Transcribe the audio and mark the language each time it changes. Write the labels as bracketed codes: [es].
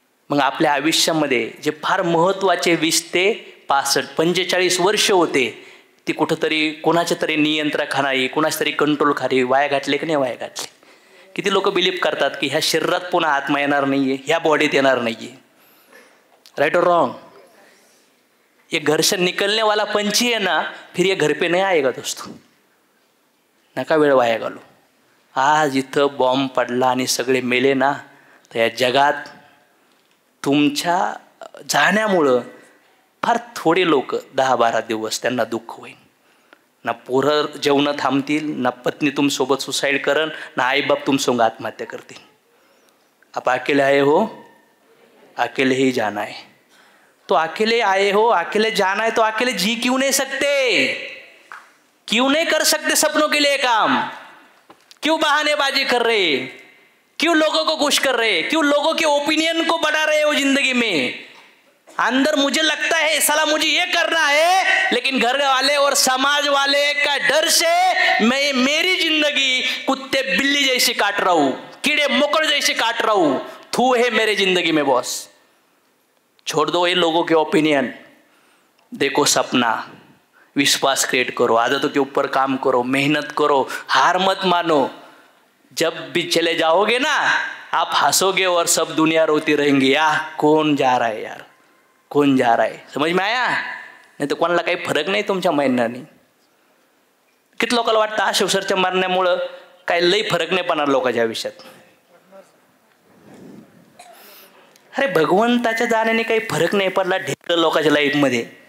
[mr] मग आपल्या आयुष्यामध्ये जे फार महत्त्वाचे 20 ते 65 45 वर्ष होते, ती कुठंतरी कोणाच्या तरी नियंत्रणाखाली, कोणाच्या तरी कंट्रोलखाली वाया घातले की नाही वाया घातले? किती लोक बिलीव्ह करतात की ह्या शरीरात पुन्हा आत्मा येणार नाही आहे, ह्या बॉडीत येणार नाही आहे. [en] Right और wrong? [hi] ये घर से निकलने वाला पंछी है ना, फिर ये घर पे नहीं आएगा दोस्तों. [mr] नका वेळ वाया घालू. आज इथं बॉम्ब पडला आणि सगळे मेले ना, तर या जगात तुमच्या जाण्यामुळं फार थोडे लोक 10-12 दिवस त्यांना दुःख होईल. ना पोरं जेवणं थांबतील, ना पत्नी तुमसोबत सुसाईड करन, ना आईबाप तुमसोबत आत्महत्या करतील. [hi] आप अकेले आए हो, अकेले ही जाना है. तो अकेले आए हो, अकेले जाना है, तो अकेले जी क्यों नहीं सकते? क्यों नहीं कर सकते सपनों के लिए काम? क्यों बहानेबाजी कर रहे? क्यों लोगों को खुश कर रहे? क्यों लोगों के ओपिनियन को बढ़ा रहे हो जिंदगी में? अंदर मुझे लगता है साला मुझे ये करना है, लेकिन घर वाले और समाज वाले का डर से मैं मेरी जिंदगी कुत्ते बिल्ली जैसे काट रहा हूं, कीड़े मकोड़ जैसे काट रहा हूं। थू है मेरे जिंदगी में बॉस। छोड़ दो ये लोगों के ओपिनियन, देखो सपना, विश्वास क्रिएट करो, आदतों के ऊपर काम करो, मेहनत करो, हार मत मानो। जब भी चले जाओगे ना आप हंसोगे और सब दुनिया रोती रहेंगी, यार कौन जा रहा है, यार कौन जा रहा है। समझ में आया? [mr] नाही तर कोणाला काही फरक नाही तुमच्या म्हणण्याने. किती लोकांना वाटतं हा शिवसरच्या मरण्यामुळं काही लई फरक नाही पडणार लोकांच्या आयुष्यात. अरे भगवंताच्या जाण्याने काही फरक नाही पडला ढेकळं लोकांच्या लाईफमध्ये.